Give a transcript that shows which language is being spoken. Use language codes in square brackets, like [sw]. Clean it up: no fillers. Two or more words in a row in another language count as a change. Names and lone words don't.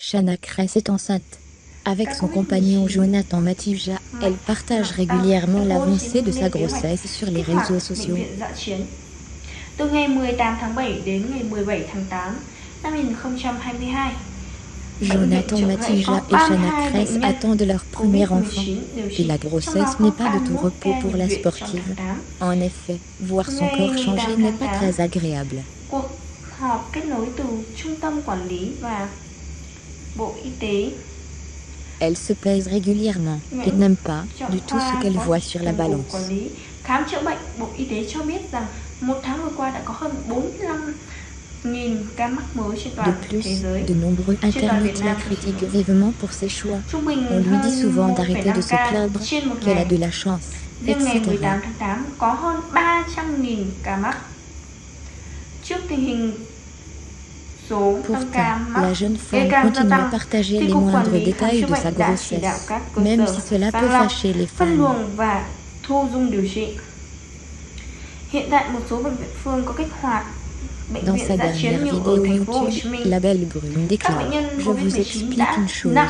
[fr] Shana Kress est enceinte. Avec son compagnon Jonathan Matija, elle partage régulièrement l'avancée de sa grossesse sur les réseaux sociaux. [vi] Từ ngày 18 tháng 7 đến ngày 17 tháng 8 năm 2022, [fr] Jonathan Matija et Shana Kress attendent leur premier enfant. Et la grossesse n'est pas de tout repos pour la sportive. En effet, voir son corps changer n'est pas très agréable. [vi] Cuộc họp kết nối từ Trung tâm Quản lý và Bộ Y tế. [fr] Elle se pèse régulièrement et n'aime pas du tout ce qu'elle voit sur la balance. [vi] Khám chữa bệnh Bộ Y tế cho biết rằng một tháng vừa qua đã có hơn 45.000 ca mắc mới trên toàn thế giới. [fr] De nombreux internautes la critiquent vivement pour ses choix. On lui dit souvent d'arrêter de se plaindre, qu'elle a de la chance, [vi] Riêng ngày [fr] etc. [vi] 18 tháng 8 có hơn 300.000 ca mắc. Trước tình hình [fr] Pourtant, la jeune femme continue à partager les moindres détails de sa grossesse, même si cela peut fâcher les fans. Dans sa dernière vidéo YouTube, la belle brune déclare: Je vous explique une chose.